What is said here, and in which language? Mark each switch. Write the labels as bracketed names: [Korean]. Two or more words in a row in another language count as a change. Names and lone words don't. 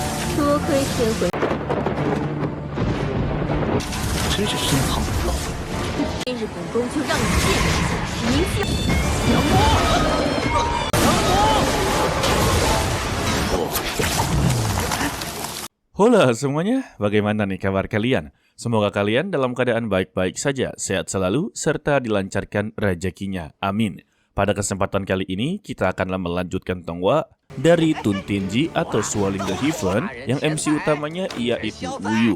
[Chinese] 多亏天回，真是深藏不露。今日本宫就让你见识名气。杨魔， [Indonesian] Halo semuanya, bagaimana nih kabar kalian? Semoga kalian dalam keadaan baik-baik saja, sehat selalu, serta dilancarkan rezekinya. Amin. Pada kesempatan kali ini, kita akanlah melanjutkan tongwa dari Tuntinji atau [English] Swallowing the Heaven [Indonesian] yang MC utamanya yaitu Wuyu.